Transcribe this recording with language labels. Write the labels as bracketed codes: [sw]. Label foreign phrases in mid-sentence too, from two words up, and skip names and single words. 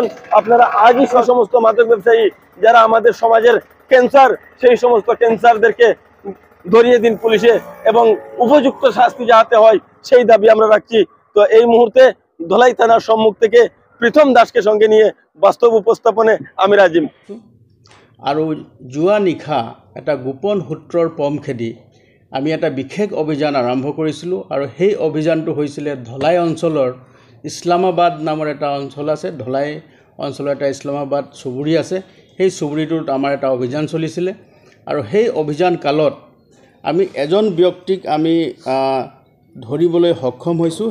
[bn] আপনারা আজই সমস্ত মাদক ব্যবসায়ী, যারা আমাদের সমাজের ক্যান্সার, সেই সমস্ত ক্যান্সারদেরকে ধরিয়ে দিন পুলিশে এবং উপযুক্ত শাস্তি যাতে হয় সেই দাবি আমরা রাখছি। তো এই মুহূর্তে ধলাই থানার সম্মুখ থেকে প্রীতম দাসকে সঙ্গে নিয়ে বাস্তব উপস্থাপনে আমি রাজিম। [as] আৰু যোৱা নিশা এটা গোপন সূত্ৰৰ পম খেদি আমি এটা বিশেষ অভিযান আৰম্ভ কৰিছিলোঁ আৰু সেই অভিযানটো হৈছিলে ধলাই অঞ্চলৰ ইছলামাবাদ নামৰ এটা অঞ্চল আছে। ধলাই অঞ্চলৰ এটা ইছলামাবাদ চুবুৰী আছে। সেই চুবুৰীটোত আমাৰ এটা অভিযান চলিছিলে আৰু সেই অভিযান কালত আমি এজন ব্যক্তিক আমি ধৰিবলৈ সক্ষম হৈছোঁ।